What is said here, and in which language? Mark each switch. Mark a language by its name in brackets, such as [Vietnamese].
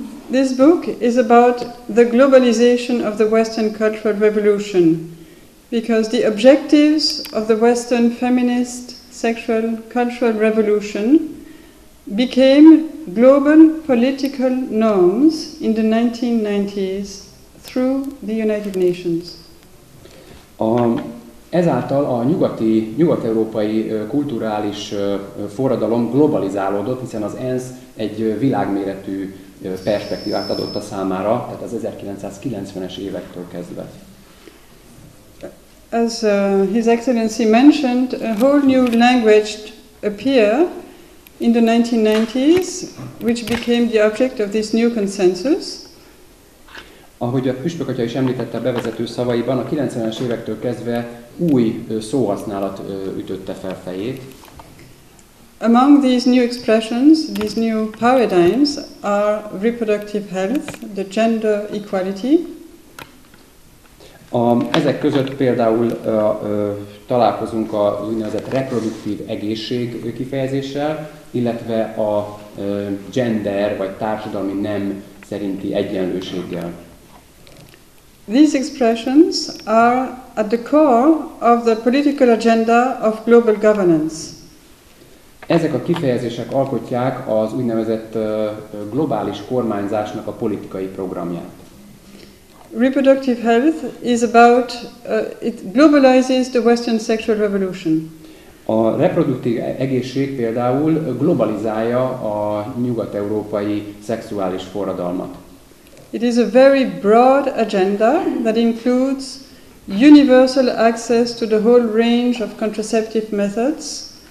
[English] This book is about the globalization of the Western Cultural Revolution, because the objectives of the Western feminist sexual cultural revolution became global political norms in the 1990s through the United Nations. [Hungarian] Ezáltal a nyugat-európai kulturális forradalom globalizálódott, hiszen az ENSZ egy világméretű perspektívát adott a számára, tehát az 1990-es évektől kezdve. [English] As His Excellency mentioned, a whole new language appeared in the 1990s, which became the object of this new consensus. [Hungarian] Ahogy a püspök atya is említette a bevezető szavaiban, a 90-es évektől kezdve új szóhasználat ütötte fel fejét. [English] Among these new expressions, these new paradigms are reproductive health, the gender equality. [Hungarian] Ezek között például találkozunk az úgynevezett reproduktív egészség kifejezéssel, illetve a gender vagy társadalmi nem szerinti egyenlőséggel. [English] These expressions are at the core of the political agenda of global governance. [Hungarian] Ezek a kifejezések alkotják az úgynevezett globális kormányzásnak a politikai programját. [English] Reproductive health is about, it globalizes the Western sexual revolution. [Hungarian] A reproduktív egészség például globalizálja a nyugat-európai szexuális forradalmat. [English] It is a very broad agenda that includes universal access to the whole range of contraceptive methods.